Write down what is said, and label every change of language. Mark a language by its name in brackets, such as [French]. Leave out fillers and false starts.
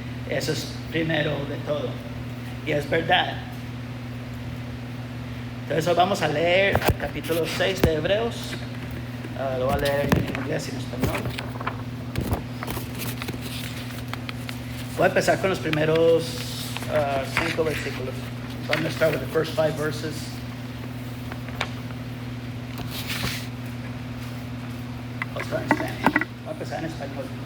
[Spanish] Eso es primero de todo. Y es verdad. Entonces vamos a leer el capítulo 6 de Hebreos. Lo voy a leer en inglés y en español. Voy a empezar con los primeros 5 versículos. [English] So I'm going to start with the first 5 verses. I'll start in Spanish. [Spanish] Voy a empezar en español.